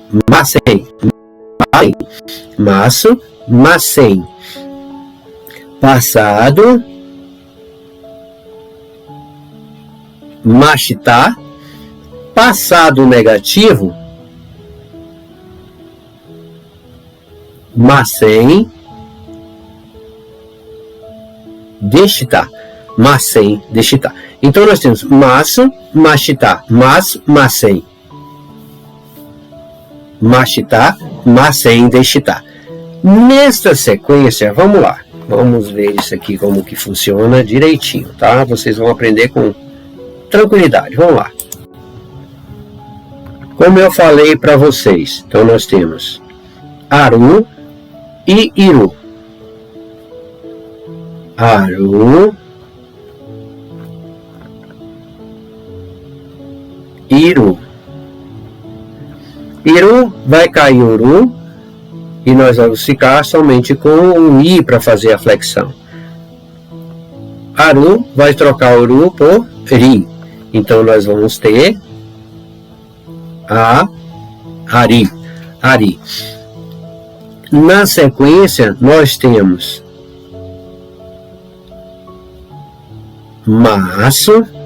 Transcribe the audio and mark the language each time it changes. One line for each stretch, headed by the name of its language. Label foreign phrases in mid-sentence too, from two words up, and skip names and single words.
Portuguese: passado, mashita, passado negativo,
Japanese: ません、でした.
Portuguese: Então nós temos
Japanese: ました、ません. ました、ません、でした.
Portuguese: Nesta sequência, vamos lá. Vamos ver isso aqui como que funciona direitinho, tá? Vocês vão aprender com tranquilidade. Vamos lá. Como eu falei para vocês, então nós temos aru e iru.
Japanese: ある、いる.
Portuguese: Iru vai cair o ru e nós vamos ficar somente com o i para fazer a flexão. Aru vai trocar o ru por ri. Então nós vamos ter ari. Na sequência nós temos masu,